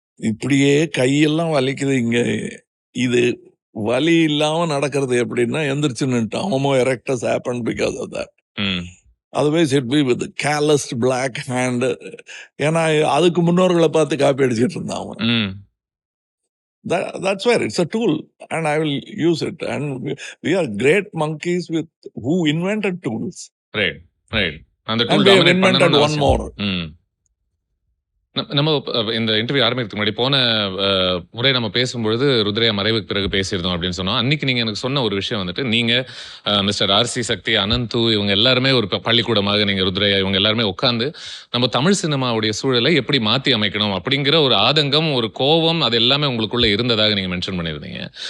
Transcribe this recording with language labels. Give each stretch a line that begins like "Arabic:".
Tamil: இப்படியே கையெல்லாம் வலிக்குது இங்க. இது வலி இல்லாம நடக்கிறது எப்படின்னா எந்திரிச்சு நின்ட்டான்.
English: Homo erectus happen because of that. Otherwise it be with careless black hand.
Tamil: ஏன்னா அதுக்கு முன்னோர்களை பார்த்து காப்பி அடிச்சிட்டு இருந்தான் அவன்.
English: That's where it's a tool and I will use it, and we are great monkeys with who invented tools. Right. And we have invented one more.
Tamil: நம்ம இந்த interview ஆரம்பிக்கிறதுக்கு முன்னாடி போன முறை நம்ம பேசும்பொழுது ருத்ரையா மறைவுக்கு பிறகு பேசியிருந்தோம் அப்படின்னு சொன்னோம். அன்னைக்கு நீங்க எனக்கு சொன்ன ஒரு விஷயம் வந்துட்டு நீங்க மிஸ்டர் ஆர்சி சக்தி, அனந்து இவங்க எல்லாருமே ஒரு பள்ளிக்கூடமாக நீங்க ருத்ரையா இவங்க எல்லாருமே உட்காந்து நம்ம தமிழ் சினிமாவுடைய சூழலை எப்படி மாற்றி அமைக்கணும் அப்படிங்கிற ஒரு ஆதங்கம், ஒரு கோபம், அது எல்லாமே உங்களுக்குள்ள இருந்ததாக நீங்க மென்ஷன் பண்ணியிருந்தீங்க.